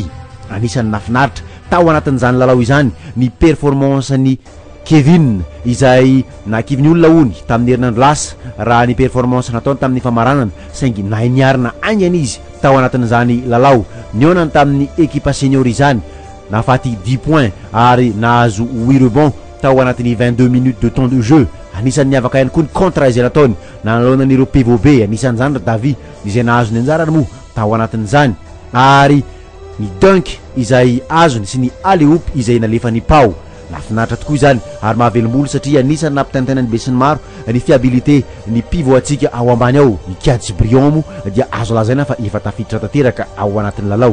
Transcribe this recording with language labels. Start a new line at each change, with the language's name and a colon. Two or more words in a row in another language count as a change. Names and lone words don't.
Malagasy: Anisany nafinaritra tao anatin'izany lalao izany ny performance ny Kevin izay nakiviny olona ony tamin'ny herinandro lasa raha ny performance nataony tamin'ny famaranana saingy nainiarina aingana izy tao anatin'izany lalao nionany tamin'ny
French: équipe senior
Malagasy: izany nafaty 10 points ary nahazo 8 rebond tao anatin'ny 22
French: minutes de temps de jeu.
Malagasy: Anisan'ny niavaka ihany koa ny contre izay nataony nanoloanan'ireo PVB anisan'izany Davi izay nahazo ny anjarany moa tao anatin'izany ary ny dunk izay azony sy ny alley-oop izay nalefa ny pao. Nafinaritra tokoa izany ary mahavelom-bolo satria anisany nampitaintainany be sy ny maro ny fiabilité ny pivot atsika ao ambany ao ny Kiady Brion mo dia azo lazaina fa efa tafiditra tanteraka ao anatin'ny lalao.